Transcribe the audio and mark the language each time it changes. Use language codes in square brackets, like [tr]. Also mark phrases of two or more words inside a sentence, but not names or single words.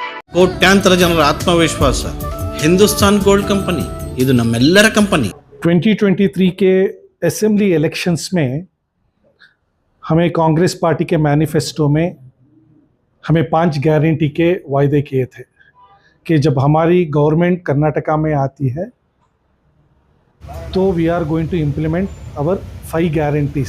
[kn] ಕೋಟ್ಯಾಂತರ ಜನರ ಆತ್ಮವಿಶ್ವಾಸ ಹಿಂದೂಸ್ತಾನ್ ಗೋಲ್ಡ್ कंपनी ಇದು ನಮ್ಮೆಲ್ಲರ कंपनी [hi] 2023 के [en] assembly elections [hi] में हमें कांग्रेस पार्टी के मैनिफेस्टो में हमें 5 गारंटी के वायदे किए थे कि जब हमारी गवर्नमेंट कर्नाटका में आती है तो [en] we are going to implement our 5 guarantees.